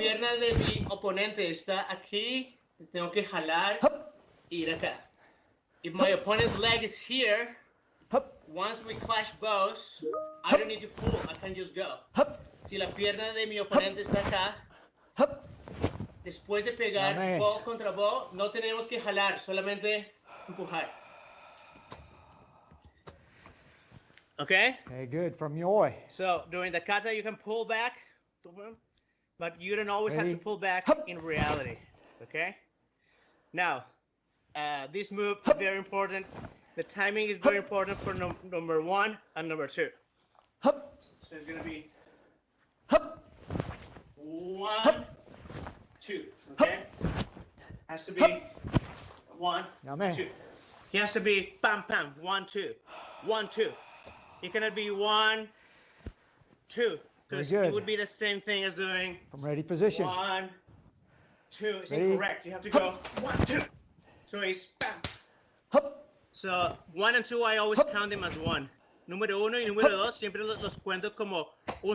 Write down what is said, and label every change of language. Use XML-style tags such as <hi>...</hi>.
<es>pierna de mi oponente está aquí, tengo que jalar Hup. y ir acá.</es> <en>If my opponent's leg is here, Hup. once we clash bows, I don't need to pull, I can just go. Hup.</en> <es>Si la pierna de mi oponente está acá, Hup. después de pegar Dame. bow contra bow, no tenemos que jalar, solamente empujar.</es> <en>Okay? Okay, good. From Yoi. So during the kata, you can pull back, but you don't always have Ready? to pull back Hup. in reality. Okay? Now, this move is very important. The timing is very important for number 1 and number 2. Hup. So it's gonna be Hup. 1, 2. Okay? Has to be 1, Now, man. 2. He has to be pam pam 1, 2, 1, 2. It cannot be 1, 2, because Very it would be the same thing as doing From ready position. 1, 2. It's Ready? incorrect. You have to go 1, 2. So it's bam. Hup. So 1 and 2, I always count them as 1.</en> <es>Número 1 y número 2 siempre los cuento como un</es>